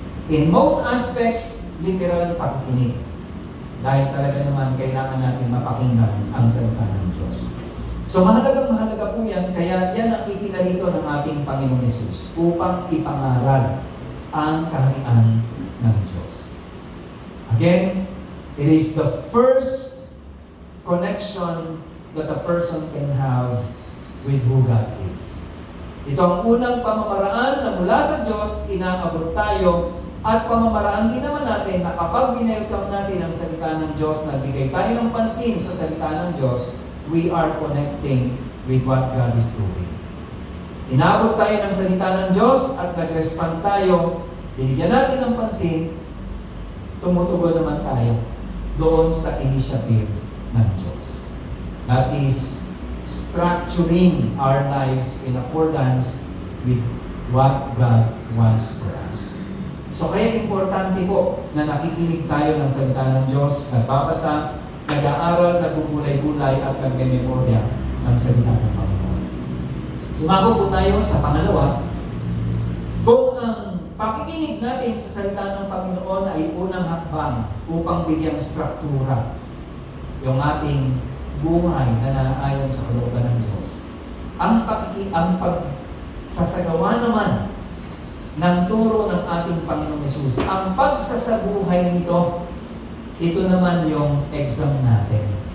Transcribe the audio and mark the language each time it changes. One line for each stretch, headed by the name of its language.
English: In most aspects, literal
Filipino: pakikinig. Dahil talaga naman kailangan natin mapakinggan ang salita ng Diyos. So mahalaga po yan, kaya yan ang ipinarito ng ating Panginoong Hesus upang ipangaral ang kaharian ng Diyos.
English: Again, it is the first connection that a person can have with who God is.
Filipino: Ito ang unang pamamaraan na mula sa Diyos, inaabot tayo, at pamamaraan din naman natin na kapag binelcome natin ang salita ng Diyos, nagbigay tayo ng pansin sa salita ng Diyos,
English: we are connecting with what God is doing.
Filipino: Inaabot tayo ng salita ng Diyos at nag-respond tayo, binigyan natin ng pansin, tumutugon naman tayo doon sa initiative ng Diyos.
English: That is structuring our lives in accordance with what God wants for us.
Filipino: So kaya importante po na nakikinig tayo ng salita ng Diyos, nagbabasa, nag-aaral, nagbubulay-bulay at nagmememorya ng salita ng Panginoon. Lumako po tayo sa pangalawa. Kung ang pakikinig natin sa salita ng Panginoon ay unang hakbang upang bigyang struktura yung ating buhay na naayon sa kalooban ng Diyos, ang pagsasagawa naman ng turo ng ating Panginoong Hesus, ang pagsasabuhay nito, ito naman yung exam natin.